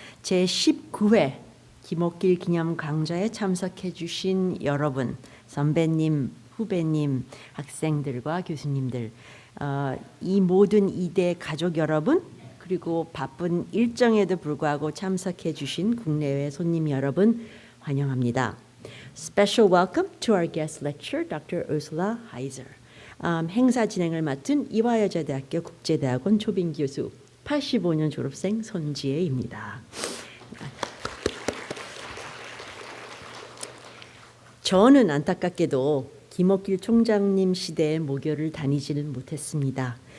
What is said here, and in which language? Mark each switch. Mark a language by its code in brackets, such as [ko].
[ko] 제19회 김옥길 기념강좌에 참석해 주신 여러분, 선배님, 후배님, 학생들과 교수님들, 이 모든 이대 가족 여러분, 그리고 바쁜 일정에도 불구하고 참석해 주신 국내외 손님 여러분 환영합니다. [en] Special welcome to our guest lecturer, Dr. Ursula Heise. [ko] 행사 진행을 맡은 이화여자대학교 국제대학원 초빙 교수 85년 졸업생 손지혜입니다. 저는 안타깝게도 김옥길 총장님 시대의 모교를 다니지는 못했습니다.